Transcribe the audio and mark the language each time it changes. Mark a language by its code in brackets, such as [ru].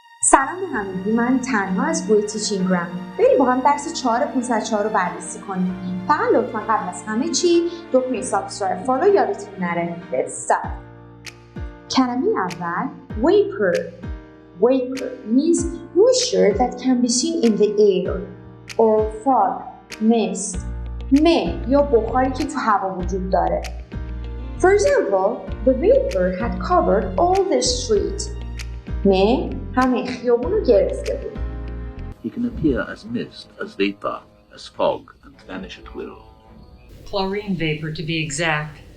[fa] سلام به همگی، من تنها از گروه تیچینگرام. بریم با هم درس 4504 رو بررسی کنیم. فقط لطفا قبل از همه چی دکمه سابسکرایب فالو یادتون نره. [en] Let's start. [fa] کلمه اول vapor. [en] Vapor means moisture that can be seen in the air or fog, mist. [fa] یا بخاری که تو هوا وجود داره. [en] For example, the vapor had covered all the street. [fa] همه خیابون رو گرفته بود. [en] He can appear as mist, as vapor, as fog, and vanish at will. Chlorine vapor, to be exact.